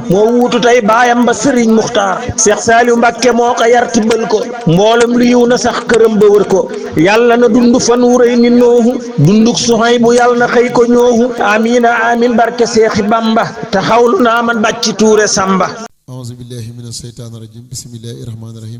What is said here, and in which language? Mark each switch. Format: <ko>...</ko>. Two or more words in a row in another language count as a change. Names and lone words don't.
<wo>Moo wuutu tey baayam ba Sëriñ Muxtaar. Seex Saaliw Mbàkke moo ko yar tibbal ko. Mboolem lu yiw na sax këram ba wër ko. Yàlla na dund fan wu rëy ni Noohu. Dunduk Suhaybu yàlla na xëy ko ñoohu. Amiin, amiin, barke Seexi Bamba. Taxawlu naa man Bàcci Tuure Samba.</wo> <ar>أعوذ بالله من الشيطان الرجيم. بسم الله الرحمن الرحيم.</ar>